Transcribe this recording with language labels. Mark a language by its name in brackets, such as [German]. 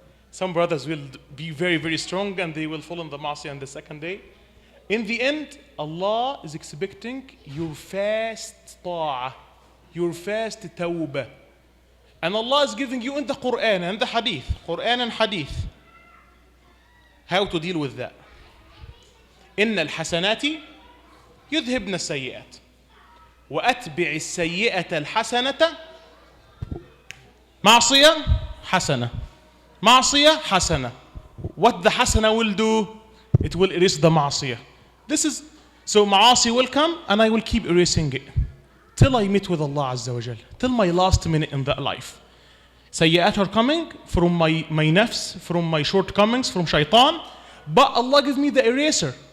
[English] Some brothers will be very, very strong and they will fall in the ma'asi on the second day. In the end, Allah is expecting your fast ta'ah, your fast tawbah. And Allah is giving you in the Quran and the Hadith, Quran and Hadith, how to deal with that. [Arabic] إن الحسنات يذهبن السيئات وأتبع السيئة الحسنة معصية حسنة معصية حسنة. [English] What the hasana will do, it will erase the معصية. This is, so ma'asi will come and I will keep erasing it till I meet with Allah Azza wa Jal, till my last minute in that life. Sayyat are coming from my nafs, from my shortcomings, from shaitan, but Allah give me the eraser.